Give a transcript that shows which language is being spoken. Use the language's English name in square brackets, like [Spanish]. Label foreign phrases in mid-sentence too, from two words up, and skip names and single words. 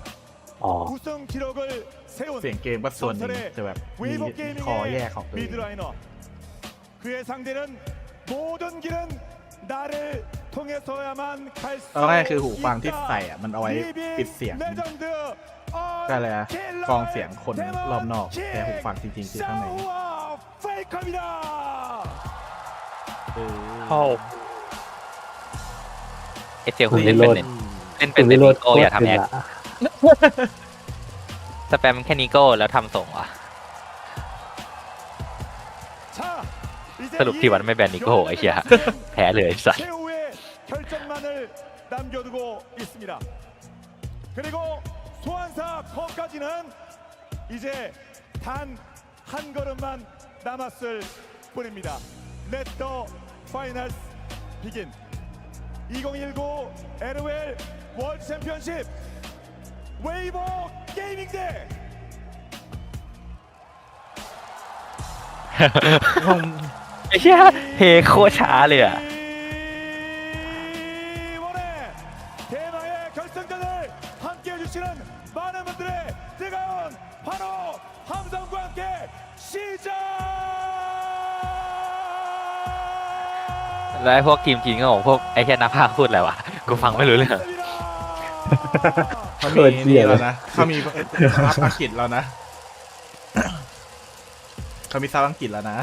[Thai] อ๋อ [Korean] 우승 기록을 세운 [Thai] เสียงเกมก็ส่วนหนึ่งจะแบบมี [Korean] 웨이버 [Thai] คอแยกของ [Korean] 게이밍의 [Thai] ตัวเอง [Korean] 미드라이너 그의 상대는 모든 길은 나를 통해서야만 갈 수 [Thai] เอาง่ายคือหูฟังที่ใส่อะมันเอาไว้ปิดเสียง [Korean] 레전드 [Thai] ก็เลยอะกรองเสียงคนรอบนอกแต่หูฟังจริงๆคือข้างใน [Korean] 샤오와 페이커입니다. [Thai] เข้าเอเจคุณเล่นเป็นเป็นนิโก้อย่าทำแอคสแปมแค่นิโก้แล้วทำส่งว่ะ [Korean] 자, 이제 [Thai] สรุปที่วันไม่แบนนิโก้ไอ้เหี้ยแพ้เลยสัส [Korean] 최후의 결정만을 남겨두고 있습니다. 그리고 소환사 컵까지는 이제 단 한 걸음만 남았을 뿐입니다. [English] Let the finals begin. [Korean] 2019 LOL 월드 챔피언십 웨이버 게이밍 대 [Thai] ไอ้เหี้ยเฮโคตรช้าเลยอ่ะ [Korean] 이번에 대망의 결승전을 함께 해주시는 많은 분들의 뜨거운 환호 함성과 함께 시작! [Thai] แล้วไอ้พวกทีมจีนก็บอกพวกไอ้แค่นักพากย์พูดอะไรวะกูฟังไม่รู้เรื่อง เขามีนี่แล้วนะเขามีซับอังกฤษแล้วนะเขามีซับอังกฤษแล้วนะ